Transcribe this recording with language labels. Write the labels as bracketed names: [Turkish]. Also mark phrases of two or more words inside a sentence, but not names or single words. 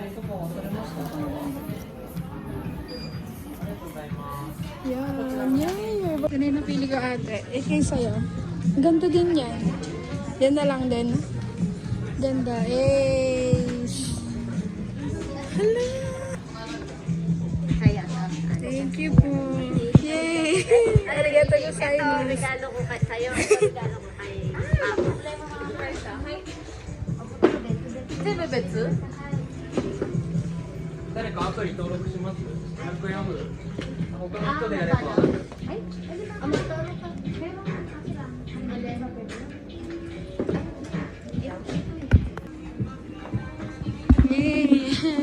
[Filipino] Yan. Yay! Ano yung napili ko, ate? Kayo sa'yo. Ganda din yan. Yan na lang din. Ganda. Ace. Hala. [English] Thank you po. Yay! [Japanese] ありがとうございます. [Filipino] Regalo ko sa'yo. Regalo ko kay Papa. [Japanese] 全部別誰かアプリ登録します ?100 円オフ他の人でやれば Yay!